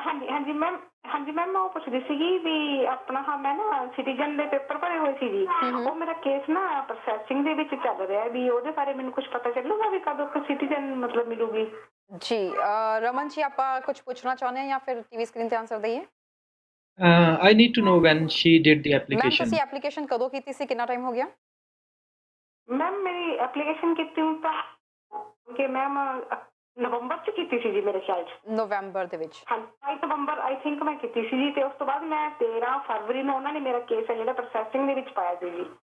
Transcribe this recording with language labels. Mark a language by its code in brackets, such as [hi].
[pa] ਹਾਂਜੀ ਮੈਮ ਮੈਂ ਉਹ ਪੁੱਛਦੀ ਸੀਗੀ ਵੀ ਆਪਣਾ ਮੈਂ ਨਾ ਸਿਟੀਜ਼ਨ ਦੇ ਪੇਪਰ ਭਰੇ ਹੋਏ ਸੀ ਜੀ, ਉਹ ਮੇਰਾ ਕੇਸ ਨਾ ਪ੍ਰੋਸੈਸਿੰਗ ਦੇ ਵਿੱਚ ਚੱਲ ਰਿਹਾ ਵੀ ਉਹਦੇ ਬਾਰੇ ਮੈਨੂੰ ਕੁਝ ਪਤਾ ਚੱਲੂਗਾ ਵੀ ਕਦੋਂ ਸਿਟੀਜ਼ਨ ਮਤਲਬ ਮਿਲੂਗੀ? ਜੀ ਰਮਨ ਜੀ, ਆਪਾਂ ਕੁਝ ਪੁੱਛਣਾ ਚਾਹੁੰਦੇ ਹਾਂ ਜਾਂ ਫਿਰ ਟੀਵੀ ਸਕਰੀਨ ਤੇ ਆਨਸਰ ਦਈਏ? [en] I need to know when she did the application. [pa] Ma'am ਤੁਸੀਂ ਐਪਲੀਕੇਸ਼ਨ ਕਦੋਂ ਕੀਤੀ ਸੀ, ਕਿੰਨਾ ਟਾਈਮ ਹੋ ਗਿਆ? ਮੈਮ ਮੇਰੀ ਐਪਲੀਕੇਸ਼ਨ ਕੀਤੀ ਤਾਂ ਕਿ ਮੈਮ ਨਵੰਬਰ ਚ ਕੀਤੀ ਸੀ ਜੀ ਮੇਰੇ ਖਿਆਲ ਚ। ਨਵੰਬਰ ਦੇ ਵਿੱਚ? ਹਾਂ 22 ਨਵੰਬਰ ਆਈ ਥਿੰਕ ਮੈਂ ਕੀਤੀ ਸੀ ਜੀ। ਤੇ ਉਸ ਤੋਂ ਬਾਅਦ ਮੈਂ 13 ਫਰਵਰੀ ਨੂੰ ਉਹਨਾਂ ਨੇ ਮੇਰਾ ਕੇਸ ਹੈ ਜਿਹੜਾ ਪ੍ਰੋਸੈਸਿੰਗ ਦੇ ਵਿੱਚ ਪਾਇਆ ਸੀ ਜੀ।